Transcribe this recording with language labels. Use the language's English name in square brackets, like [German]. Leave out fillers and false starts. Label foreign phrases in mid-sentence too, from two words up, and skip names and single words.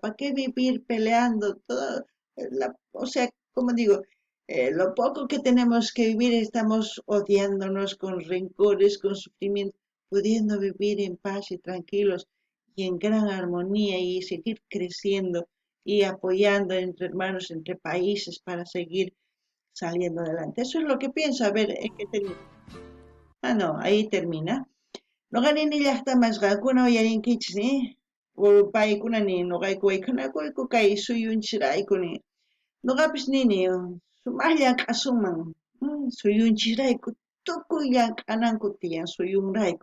[Spanish] ¿Para qué vivir peleando todo? O sea, como digo, lo poco que tenemos que vivir estamos odiándonos con rencores, con sufrimiento, pudiendo vivir en paz y tranquilos y en gran armonía y seguir creciendo y apoyando entre hermanos, entre países para seguir saliendo adelante. Eso es lo que pienso. A ver, ¿en qué termina? Ah, no, ahí termina. [Quechua] Noqanini llaqtamasqakuna uyarinkichis, paykunani noqayku waykunakuyku kay suyunchisraykuni. Noqapis nini sumaq llank'asuman, suyunchisrayku tukuy llank'ananku tiyan suyunrayku.